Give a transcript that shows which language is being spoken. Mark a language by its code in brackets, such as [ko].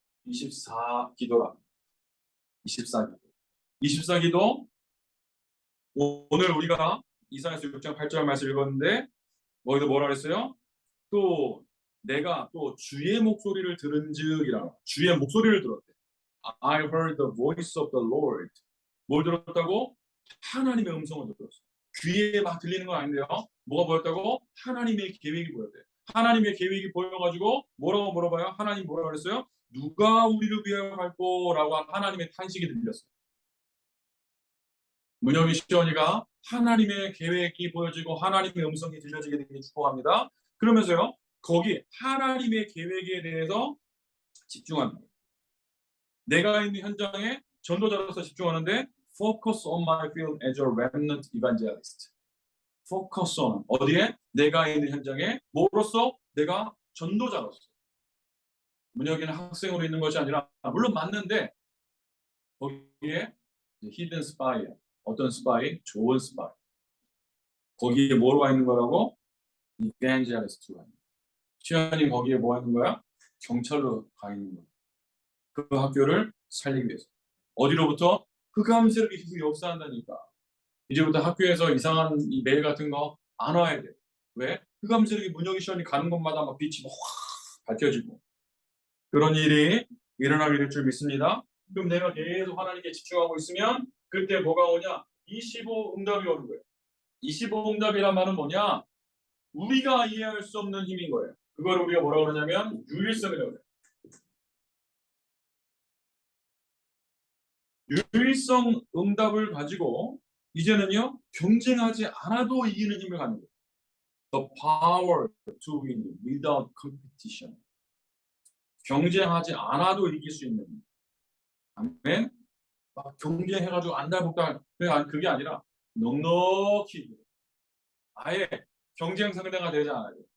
[ko] 24기도라. 24기도. 24기도 오늘 우리가 이사야서 6장 8절 말씀 읽었는데 거기도 뭐라 그랬어요? 또 내가 또 주의 목소리를 들은즉이라. 주의 목소리를 들었대. [en] I heard the voice of the Lord. [ko] 뭘 들었다고? 하나님의 음성을 들었어. 귀에 막 들리는 건 아닌데요. 뭐가 보였다고? 하나님의 계획이 보였대. 하나님의 계획이 보여가지고 뭐라고 물어봐요? 하나님 뭐라고 그랬어요? 누가 우리를 위하여 갈 거라고 하나님의 탄식이 들렸어요. 문혁이 시원이가 하나님의 계획이 보여지고 하나님의 음성이 들려지게 되길 축복합니다. 그러면서요. 거기 하나님의 계획에 대해서 집중합니다. 내가 있는 현장에 전도자로서 집중하는데 [en] Focus on my field as a remnant evangelist. Focus on [ko] 어디에? 내가 있는 현장에 뭐로서? 내가 전도자로서. 문혁이는 학생으로 있는 것이 아니라 물론 맞는데 거기에 [en] hidden spy [ko] 어떤 스파이? 좋은 스파이. 거기에 뭐가 있는 거라고? evangelist가 있는 거야. 시연이 거기에 뭐가 있는 거야? 경찰로 가 있는 거야. 그 학교를 살리기 위해서. 어디로부터? 흑암 세력이 계속 역사한다니까. 이제부터 학교에서 이상한 이 메일 같은 거 안 와야 돼. 왜? 흑암스럽게 문영희 시원이 가는 곳마다 막 빛이 확 밝혀지고 그런 일이 일어나게 될 줄 믿습니다. 그럼 내가 계속 하나님께 집중하고 있으면 그때 뭐가 오냐? 25 응답이 오는 거예요. 25 응답이란 말은 뭐냐? 우리가 이해할 수 없는 힘인 거예요. 그걸 우리가 뭐라고 그러냐면 유일성이라고 해요. 유일성 응답을 가지고 이제는요 경쟁하지 않아도 이기는 힘을 갖는 거예요. [en] The power to win without competition. [ko] 경쟁하지 않아도 이길 수 있는. 아멘. 막 경쟁해가지고 안달복달 그게 아니라 넉넉히 아예 경쟁 상대가 되지 않아요.